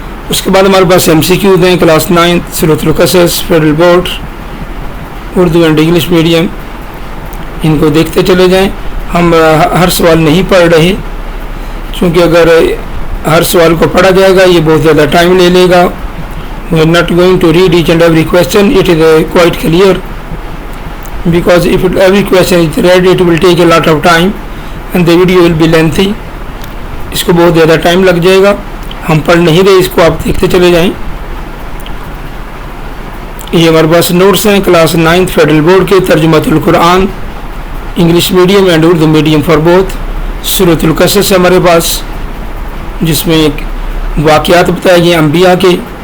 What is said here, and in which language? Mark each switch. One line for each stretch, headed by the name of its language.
Urdu: اس کے بعد ہمارے پاس ایم سی کیوز ہیں. کلاس 9 سورۃ القصص federal board Urdu and English medium. ان کو دیکھتے چلے جائیں. ہم ہر سوال نہیں پڑھ رہے, کیونکہ اگر ہر سوال کو پڑھا جائے گا یہ بہت زیادہ ٹائم لے لے گا.
English: We are not going to read each and every question. It is quite clear. Because if every question is read, it will take a lot of time and the video will be lengthy.
Urdu: اس کو بہت زیادہ time لگ جائے گا. ہم پڑھ نہیں رہے, اس کو آپ دیکھتے چلے جائیں. یہ ہمارے پاس نوٹس ہیں کلاس 9 فیڈرل بورڈ کے, ترجمۃ القرآن English medium and Urdu medium for both. سورۃ القصص ہمارے پاس, جس میں واقعات بتائے گئے انبیاء کے.